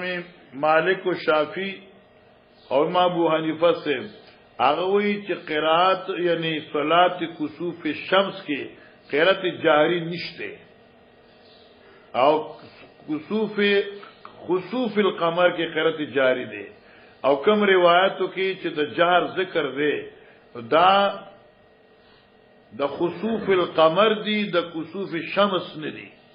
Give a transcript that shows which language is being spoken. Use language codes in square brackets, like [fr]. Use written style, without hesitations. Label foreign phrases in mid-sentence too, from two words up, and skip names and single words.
[ur] مالک و شافعی اور امام ابو حنیفہ سے [ps] هغه وی چې قرات یعنی [ar] صلات کسوف الشمس [ps] کې قرات جاری نشته او [ar] خسوف القمر [ps] کې قرات جاری ده او کم روایتو کې چې د جهر ذکر ده دا د [ar] خسوف القمر [ps] دی د [ar] کسوف الشمس [ps] نه دی.